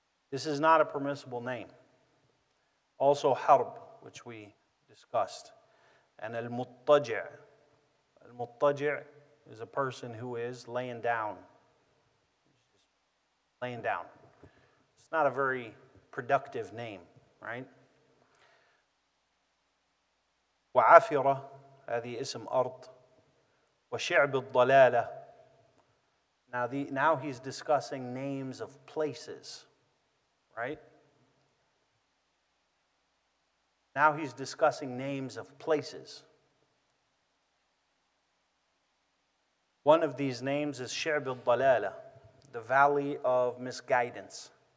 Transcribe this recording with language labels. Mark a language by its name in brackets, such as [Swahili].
[English] This is not a permissible name. Also harb, which we discussed. And al-muttaji'. Al-muttaji' is a person who is laying down. Laying down. It's not a very productive name, right? [Arabic] وعافرة هذه اسم أرض وشعب الضلالة. [English] Now he's discussing names of places, right? Now he's discussing names of places. One of these names is شعب الضلالة, the valley of misguidance.